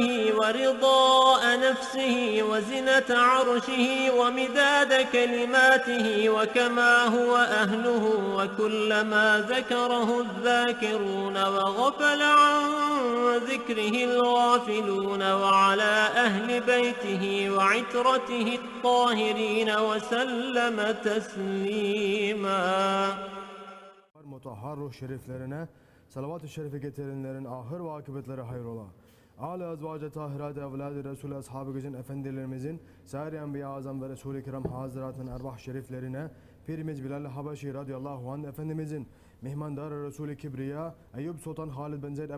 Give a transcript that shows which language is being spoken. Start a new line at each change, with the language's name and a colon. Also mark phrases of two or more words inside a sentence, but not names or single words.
Arabic: ورضاء نفسه وزنة عرشه ومداد كلماته وكما هو أهله، وكلما ذكره الذاكرون وغفل عن ذكره الغافلون، وعلى أهل بيته وعترته الطاهرين وسلم تسليما.
Turkish: Mutahhar ruh şeriflerine salavat-ı şerife getirenlerin ahir ve akıbetleri hayrola. Âl-i azvâc-ı tahirat-ı evlâd-ı Resul-i Ashab-ı Güzin efendilerimizin, Sâir-i Enbiya Azam ve Resul-i Kiram Hazırat'ın ervah şeriflerine, Pirimiz Bilal-i Habeşi radıyallahu anh efendimizin, Mihmandar-ı Resul-i Kibriya, Eyyub Sultan Halid bin Zeyd